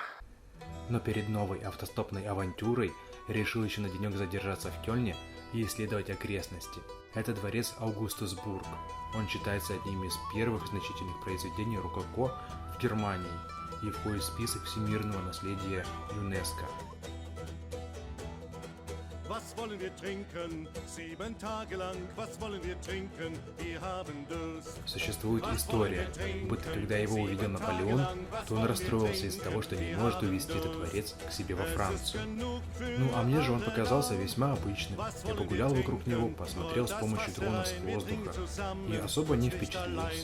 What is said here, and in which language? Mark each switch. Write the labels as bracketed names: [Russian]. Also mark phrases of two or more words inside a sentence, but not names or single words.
[Russian] Но перед новой автостопной авантюрой решил еще на денек задержаться в Кёльне и исследовать окрестности. Это дворец Аугустусбург. Он считается одним из первых значительных произведений рококо в Германии и входит в список всемирного наследия ЮНЕСКО. [German] Was wollen wir trinken? 7 Tage lang, was wollen wir trinken? Wir haben Durst. [Russian] Существует история, будто когда его увидел Наполеон, то он расстроился из-за того, что не может увезти этот дворец к себе во Францию. Ну а мне же он показался весьма обычным. Я погулял вокруг него, посмотрел с помощью дрона с воздуха и особо не впечатлился.